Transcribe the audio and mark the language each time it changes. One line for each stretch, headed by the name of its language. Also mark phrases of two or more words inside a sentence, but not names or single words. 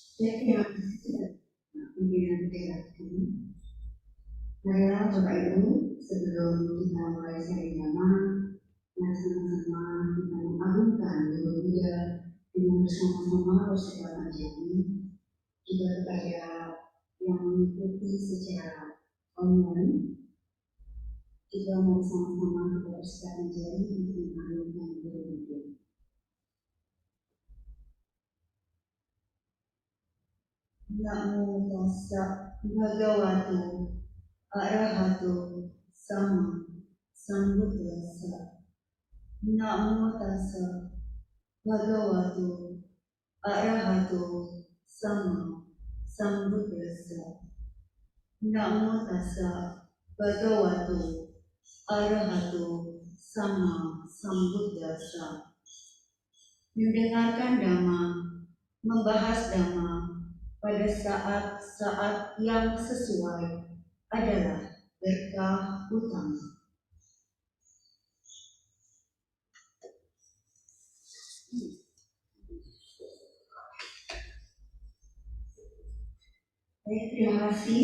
Indonesian: Saya terima kasih pimpinan PKK. Marilah Bapak Ibu, sebelum kita mulai ceramah, mari sama-sama kita mengagungkan Guru Buddha dengan bersama-sama bersekolah jami, juga kepada yang mengikuti secara online, juga mari sama-sama kita bersekolah jami untuk mengagungkan Guru Buddha.
Pali: Namo tassa bhagavato arahato sama sambuddhassa. Namo tassa bhagavato arahato sama sambuddhassa. Namo tassa bhagavato arahato sama sambuddhassa.
Indonesian: Mendengarkan dhamma, membahas dhamma pada saat-saat yang sesuai adalah berkah utama. Baik, terima kasih.